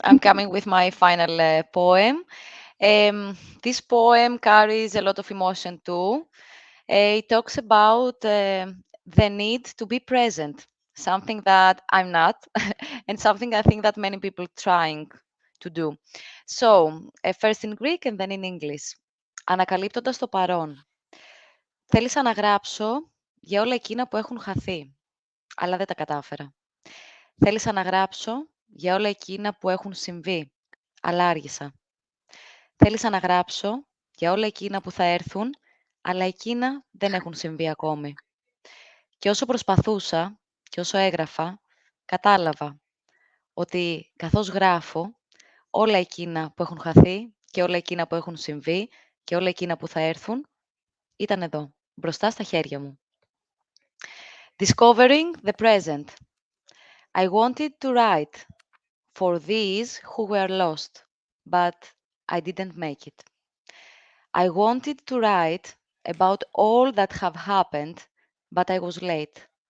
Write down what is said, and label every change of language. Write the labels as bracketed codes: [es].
[en] I'm coming with my final poem. This poem carries a lot of emotion too. It talks about the need to be present, something that I'm not, and something I think that many people trying to do. So, first in Greek and then in English. [el] Ανακαλύπτοντας το παρόν. Θέλησα να γράψω για όλα εκείνα που έχουν χαθεί, αλλά δεν τα κατάφερα. Θέλησα να γράψω για όλα εκείνα που έχουν συμβεί, αλλά άργησα. Θέλησα να γράψω για όλα εκείνα που θα έρθουν, αλλά εκείνα δεν έχουν συμβεί ακόμη. Και όσο προσπαθούσα και όσο έγραφα, κατάλαβα ότι καθώς γράφω, όλα εκείνα που έχουν χαθεί και όλα εκείνα που έχουν συμβεί και όλα εκείνα που θα έρθουν, ήταν εδώ, μπροστά στα χέρια μου. [en] Discovering the present. I wanted to write for these who were lost, but I didn't make it. I wanted to write about all that have happened, but I was late.